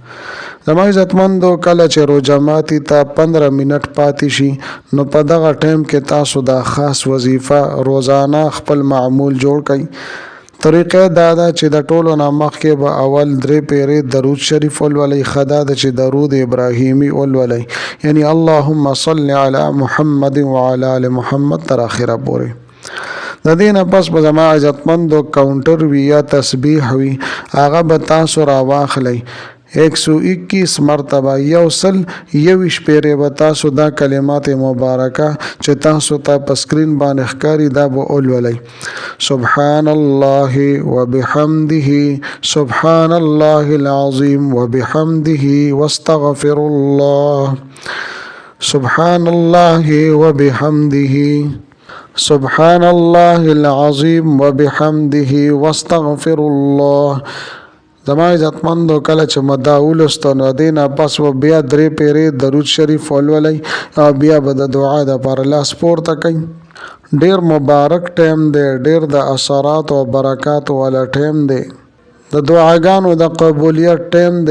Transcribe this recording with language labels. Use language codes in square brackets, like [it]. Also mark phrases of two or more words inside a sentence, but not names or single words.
[ps] زما عزتمندو کله چې روژه ماتي ته 15 منټ پاتې شي، نو په دغه ټایم کې تاسو دا خاص وظیفه روزانه خپل معمول جوړ کړئ. طریقه دا ده چې د ټولو نه مخکې به اول 3 پیرې درود شریف ولولئ. ښه دا ده چې درود ابراهیمي ولولئ، یعنی [ar] اللهم صل علی محمد وعلى آل محمد [ps] تر اخره پورې. د دې نه پس به زما عزتمندو کاونټر وي یا تسبیح وي، هغه به تاسو راواخلئ 121 مرتبه، 121 پیرې به تاسو دا کلمات مبارکه چې تاسو ته په سکرین باندې ښکاري دا به ولولئ. [ar] سبحان الله وبحمده، سبحان الله العظیم وبحمده، واستغفر الله، سبحان الله وبحمده، سبحان الله العظیم وبحمده، واستغفر الله. [ps] زما عزتمندو کله چې مدا ولستو نو دې نه پس و بیا 3 پیرې درود شریف ولولئ او بیا به د دعا دپاره لاس پورته کړئ. ډیر مبارک ټایم دی، ډیر د اثرات او برکات والا ټایم دی، د دعاګانو د قبولیت ټایم دی.